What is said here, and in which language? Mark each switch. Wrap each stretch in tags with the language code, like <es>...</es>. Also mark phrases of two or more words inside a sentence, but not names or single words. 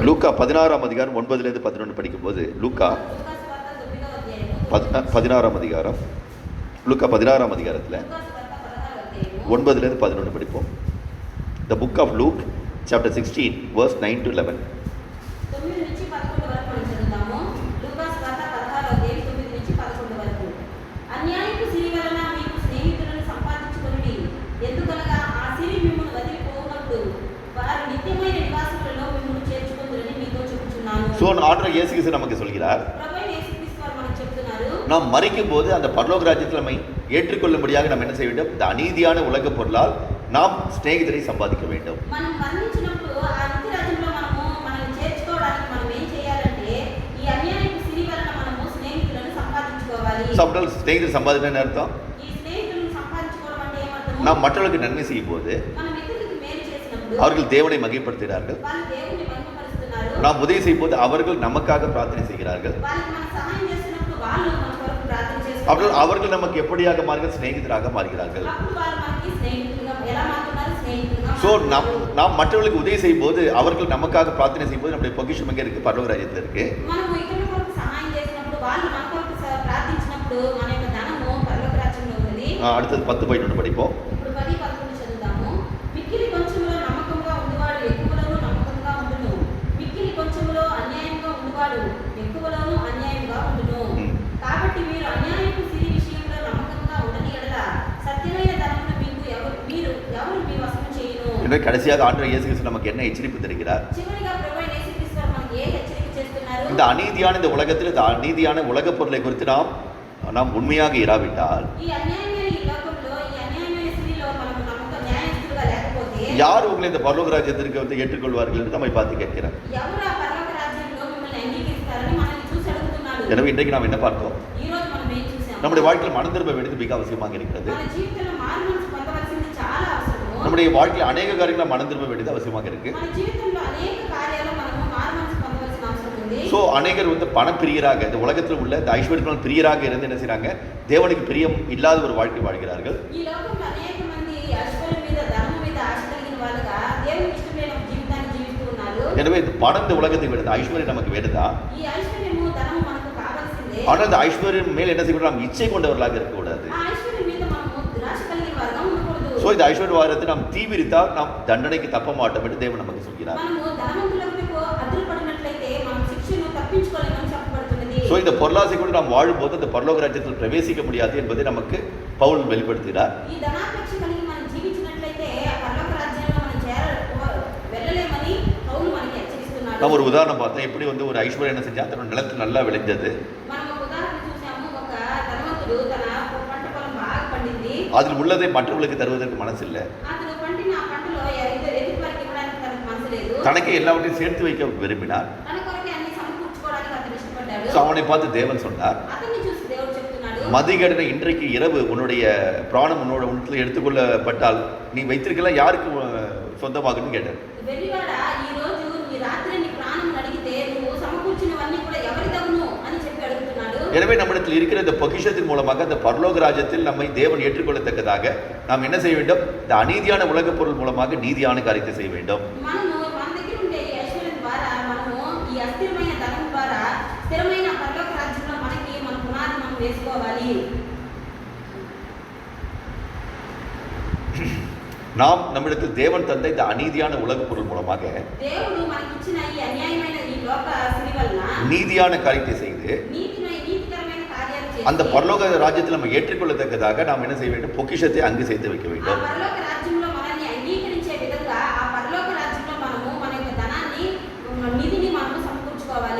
<ta>லூக்கா 16ஆம் அதிகாரம் 9-11 படிக்கும்போது லூக்கா</ta> <te>లూకా సువార్త 9వ అధ్యాయం</te> <ta>16ஆம் அதிகாரம் லூக்கா 16ஆம் அதிகாரத்தில்</ta> <te>లూకా సువార్త 16వ అధ్యాయం</te> <ta>9-11 படிப்போம்.</ta> <en>The book of Luke chapter 16 verse 9-11.</en> <te>9 నుంచి 11 వరకు మనం చదువుతాము. లూకా సువార్త 16వ అధ్యాయం 9 నుంచి 11 వరకు. అన్యాయపు సిరి వలన మీకు స్నేహితులను సంపాదించుకొనుడి. ఎందుకనగా ఆ సిరి మిమ్మును వదిలిపోవునప్పుడు వారు నిత్యమైన నివాసులలో మిమ్మును చేర్చుకొందురని మీతో చెప్పుచున్నాను.</te> <ta>ஸோ ஆண்டவர் இயேசு கிறிஸ்து நமக்கு சொல்கிறார்,</ta> <te>ప్రభువైన యేసుక్రీస్తు వారు మనకు చెప్తున్నారు,</te> <ta>நாம் மரிக்கும் போது அந்த பரலோக ராஜ்யத்தில் நம்மை ஏற்றுக்கொள்ளும்படியாக நாம் என்ன செய்ய வேண்டும்? இந்த அநீதியான உலக பொருளால் நாம் சிநேகிதரை சம்பாதிக்க வேண்டும்.</ta> <te>మనం మరణించినప్పుడు ఆ నిత్య రాజ్యంలో మనల్ని చేర్చుకోవడానికి మనం ఏం చేయాలంటే ఈ అన్యాయపు సిరి వలన మనము స్నేహితులను సంపాదించుకోవాలి.</te> <ta>சாப்பிட்டால் சிநேகிதர் சம்பாதிக்கணும்னு அர்த்தம்.</ta> <te>ఈ స్నేహితులను సంపాదించుకోవడం అంటే ఏమర్థం?</te> <ta>நாம் மற்றவர்களுக்கு நன்மை செய்யும் போது</ta> <te>మనం ఇతరులకు మేలు చేసినప్పుడు</te> <ta>அவர்கள் தேவனை மகிழ்படுத்துகிறார்கள்.</ta> <te>వాళ్ళు దేవుని మహిమపరుస్తున్నారు.</te> <ta>நாம் உதவி செய்யும் போது அவர்கள் நமக்காக பிரார்த்தனை செய்கிறார்கள்.</ta> <te>వాళ్ళకి మనం సహాయం చేస్తున్నప్పుడు వాళ్ళు మన కొరకు ప్రార్థన చేస్తున్నారు.</te> <ta>அவர்கள் நமக்கு எப்படியாக மாறுகிறார்கள்? சிநேகிதராக மாறுகிறார்கள்.</ta> <te>అప్పుడు వాళ్ళు మనకి స్నేహితులుగా ఎలా మారుతున్నారు? స్నేహితులుగా</te> <ta>ஸோ</ta> <te>మారుతున్నారు.</te> <ta>நாம் మற்றவர்களுக்கு உதவி செய்யும் போது அவர்கள் நமக்காக பிரார்த்தனை செய்யும் போது நம்முடைய பொக்கிஷம் எங்கே இருக்கு? பரலோக ராஜ்யத்தில் இருக்கு.</ta> <te>మనము ఇతరుల కొరకు సహాయం చేసినప్పుడు వాళ్ళు మన కొరకు ప్రార్థించినప్పుడు మన యొక్క ధనము పరలోక రాజ్యంలో ఉన్నది.</te> <ta>அடுத்தது 10:11 படிப்போம்.</ta> <te>ఇప్పుడు 10, 11 చదువుతాము. మిక్కిలి కొంచెంలో నమ్మకంగా ఉండువాడు ఎక్కువలోనూ నమ్మకంగా ఉండును. మిక్కిలి కొంచెంలో అన్యాయంగా ఉండువాడు ఎక్కువలోనూ అన్యాయంగా ఉండును. కాబట్టి మీరు అన్యాయపు సిరి విషయంలో నమ్మకంగా ఉండని ఎడల సత్యమైన ధనమును ఎవరు మీ వశము చేయును.</te> <ta>எனவே கடைசியாக ஆண்டவர் இயேசு கிறிஸ்து நமக்கு என்ன எச்சரிப்பு தருகிறார்?</ta> <te>చివరిగా ప్రభువైన యేసుక్రీస్తు వారు మనకి ఏ హెచ్చరిక చేస్తున్నారు?</te> <ta>இந்த அநீதியான இந்த உலகத்தில் இந்த அநீதியான உலக பொருளை குறித்து நாம் உண்மையாக இராவிட்டால்</ta> <te>ఈ అన్యాయమైన ఈ లోకంలో ఈ అన్యాయమైన సిరిలో మనము న్యాయస్తులుగా లేకపోతే</te> <ta>யார் உங்களை இந்த பரலோக ராஜ்யத்திற்கு வந்து ஏற்றுக்கொள்வார்கள் என்று நம்மை பார்த்து கேட்கிறார்.</ta> <te>ఎవరు ఆ పరలోక రాజ్యంలో మిమ్మల్ని అంగీకరిస్తారని మనల్ని చూసి అడుగుతున్నాడు.</te> <ta>எனவே இன்றைக்கு நாம் என்ன பார்த்தோம்?</ta> <te>ఈ రోజు మనం ఏం చూసాము?</te> <ta>நம்முடைய வாழ்க்கையில் மனம் திரும்ப வேண்டியது மிக அவசியமாக இருக்கிறது.</ta> <te>మన జీవితంలో మారుమనసు పొందవలసింది చాలా అవసరము.</te> <ta>நம்முடைய வாழ்க்கையில் அநேக காரியங்கள் மனம் திரும்ப வேண்டியது அவசியமாக இருக்கு.</ta> <te>మన జీవితంలో అనేక కార్యాలు మనము మారుమనసు పొందవలసిన అవసరం ఉంది.</te> <ta>ஸோ அநேகர் வந்து பணப்பிரியராக இந்த உலகத்தில் உள்ள இந்த ஐஸ்வர்யத்தினால் பிரியராக இருந்து என்ன செய்றாங்க? தேவனுக்கு பிரியம் இல்லாத ஒரு வாழ்க்கை வாழ்கிறார்கள்.</ta> <te>ఈ లోకంలో అనేక మంది ఐశ్వర్యం మీద ధనం మీద ఆశ కలిగిన వాళ్ళుగా దేవునికి ఇష్టం లేని ఒక జీవితాన్ని జీవిస్తూ ఉన్నారు.</te> <ta>எனவே இந்த பணம் இந்த உலகத்தை விட ஐஸ்வர்யம் நமக்கு வேணுதா?</ta> <te>ఈ ఐశ్వర్యము ధనము మనకు కావాల్సిందే.</te> <ta>ஆனால் அந்த ஐஸ்வர்யம் மேல் என்ன செய்யணும்? நாம் இச்சை கொண்டவர்களாக இருக்கக்கூடாது.</ta> <te>ఆ ఐశ్వర్యం మీద మనము దురాశ కలిగిన వారుగా ఉండకూడదు.</te> <ta>ஸோ இந்த ஐஸ்வர்யவாதத்தை நாம் தீவிரித்தால் நாம் தண்டனைக்கு தப்ப மாட்டோம் என்று தேவன் நமக்கு சொல்கிறார்.</ta> <te>మనము ధనవంతులకు అదురుపడినట్లయితే మనం శిక్షను తప్పించుకోలేమని చెప్పబడుతున్నది.</te> <ta>ஸோ இந்த பொருளாசை கொண்டு நாம் வாழும்போது அந்த பரலோக ராஜ்யத்தில் பிரவேசிக்க முடியாது என்பதை நமக்கு பவுல் வெளிப்படுத்துகிறார்.</ta> <te>ఈ ధనాపేక్ష కలిగి మనం జీవించినట్లయితే ఆ పరలోక రాజ్యంలో మనం వెళ్ళలేమని పౌలు మనకి హెచ్చరిస్తున్నాడు.</te> <ta>நம்ம ஒரு உதாரணம் பார்த்தோம். எப்படி வந்து ஒரு ஐஸ்வர்யம் என்ன செஞ்சா தன்னோட நிலத்தில் நல்லா விளைஞ்சது.</ta> <te>మనం ఒక ఉదాహరణ చూసాము. ఒక ధనవంతుడు తన పంట పొలం బాగా పండింది.</te> <ta>அதில் உள்ளதை மற்றவர்களுக்கு தருவதற்கு மனசு இல்லை.</ta> <te>అతను పండిన ఆ పంటలో ఎదుటి వారికి ఇవ్వడానికి తనకు మనసు లేదు.</te> <ta>தனக்கு எல்லாவற்றையும் சேர்த்து வைக்க விரும்பினார்.</ta> <te>తన కొరకే అన్ని సమకూర్చుకోవడానికి అతను ఇష్టపడ్డాడు.</te> <ta>ஸோ அவனை பார்த்து தேவன் சொன்னார்,</ta> <te>అతన్ని చూసి దేవుడు చెప్తున్నాడు,</te> <ta>மதிகடனை இன்றைக்கு இரவு உன்னுடைய பிராணம் உன்னிடத்தில் எடுத்துக்கொள்ளப்பட்டால் நீ வைத்திருக்கலாம் யாருக்கு சொந்தமாகுன்னு கேட்டார்.</ta> <te>వెర్రివాడా, ఈ రోజు నీ రాత్రి నీ ప్రాణం అడిగితే నువ్వు సమకూర్చినవన్నీ కూడా ఎవరిదవును అని చెప్పి అడుగుతున్నాడు.</te> <ta>எனவே நம்மிடத்தில் இருக்கிற இந்த பொக்கிஷத்தின் மூலமாக அந்த பரலோக ராஜ்யத்தில் நம்மை தேவன் ஏற்றுக்கொள்ளத்தக்கதாக நாம் என்ன செய்ய வேண்டும்? இந்த அநீதியான உலகப் பொருள் மூலமாக நீதியான காரியத்தை செய்ய வேண்டும்.</ta> <te>మనము మన దగ్గర ఉండే ఈ ఐశ్వర్యం ద్వారా మనము ఈ అస్థిరమైన ధనం ద్వారా స్థిరమైన పరలోక రాజ్యంలో మనకి మన పునాది మనం వేసుకోవాలి.</te> <ta>நாம் நம்மிடத்தில் தேவன் தந்த இந்த அநீதியான உலகப் பொருள் மூலமாக</ta> <te>దేవుడు మనకి ఇచ్చిన ఈ అన్యాయమైన ఈ లోక సిరి వలన</te> <ta>நீதியான காரியத்தை செய்து</ta> <te>నీతికరమైన కార్యాలు చేసి</te> <ta>அந்த பரலோக ராஜ்யத்தில் நம்ம ஏற்றுக்கொள்ளத்தக்கதாக நாம் என்ன செய்ய வேண்டும்? பொக்கிஷத்தை அங்கு சேர்த்து வைக்க</ta> <te>ఆ</te> <ta>வேண்டும்.</ta> <te>పరలోక రాజ్యంలో మనల్ని అంగీకరించే విధంగా ఆ పరలోక రాజ్యంలో మనము మన యొక్క ధనాన్ని నిధిని మనము సమకూర్చుకోవాలి.</te>